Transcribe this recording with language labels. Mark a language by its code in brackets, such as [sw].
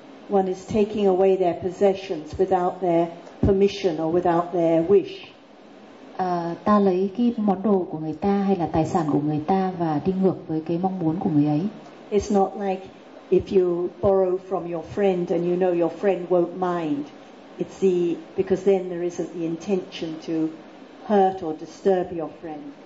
[en] One is taking away their possessions without their permission or without their wish. [vi] Ta lấy cái món đồ của người ta hay là tài sản của người ta và đi ngược với cái mong muốn của người ấy. [en] It's not like if you borrow from your friend and you know your friend won't mind. It's the because then there isn't the intention to hurt or disturb your friend.